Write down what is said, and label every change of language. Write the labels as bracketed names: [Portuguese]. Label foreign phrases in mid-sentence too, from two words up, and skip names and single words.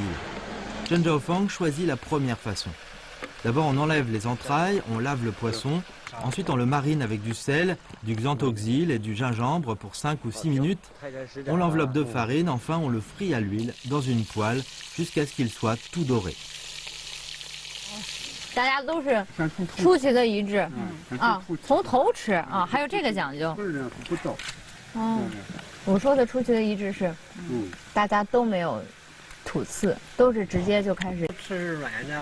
[French] Chen Zhaofang choisit la première façon. D'abord on enlève les entrailles, on lave le poisson, ensuite on le marine avec du sel, du xanthoxyle et du gingembre pour 5 ou 6 minutes. On l'enveloppe de farine, enfin on le frit à l'huile dans une poêle jusqu'à ce qu'il soit tout doré. [Chinese] 大家都是出奇的一致从头吃还有这个讲究。我说的出奇的一致是，大家都没有吐刺，都是直接就开始吃是软的。